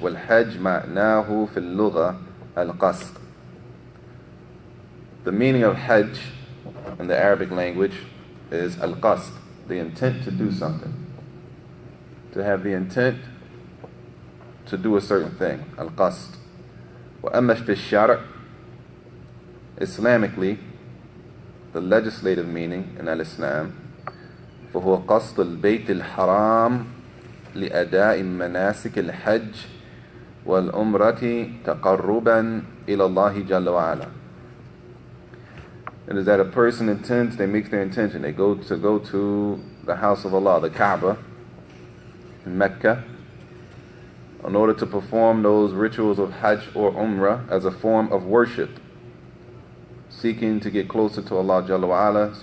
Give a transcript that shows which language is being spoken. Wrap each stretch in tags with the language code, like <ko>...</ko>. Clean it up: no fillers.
<ar>Wal-Hajj ma'nahu fil lugha al-qasd.</ar> <en>The meaning of Hajj in the Arabic language is al-qasd, the intent to do something, to have the intent to do a certain thing, al-qasd.</en> <ar>وَأَمَّا فِي الشَّرْعِ,</ar> <en>Islamically, the legislative meaning in Al-Islam,</en> <ar>فهو قصد البيت الحرام لأداء مناسك الحج والعمرة تقربا إلى الله جل وعلا.</ar> <en>It is that a person intends, they make their intention, they go to the house of Allah, the Kaaba in Mecca, in order to perform those rituals of Hajj or Umrah as a form of worship, seeking to get closer to Allah Jalla wa Ala.</en>